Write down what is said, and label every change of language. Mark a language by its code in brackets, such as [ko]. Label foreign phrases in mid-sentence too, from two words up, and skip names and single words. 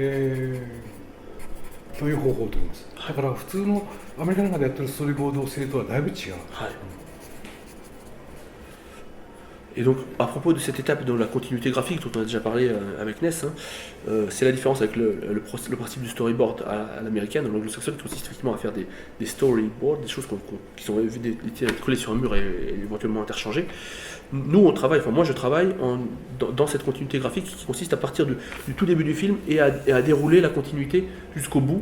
[ja] でという方法をとります。だから普通のアメリカなんかでやってるストーリーボード制とはだいぶ違う。 [fr] Et donc, à propos de cette étape de la continuité graphique dont on a déjà parlé avec Ness, c'est la différence avec le principe du storyboard à l'américaine, en anglo-saxonne, qui consiste effectivement à faire des storyboards, des choses qui sont collées sur un mur et éventuellement interchangées. Nous, on travaille, enfin moi je travaille dans cette continuité graphique qui consiste à partir du tout début du film et à dérouler la continuité jusqu'au bout.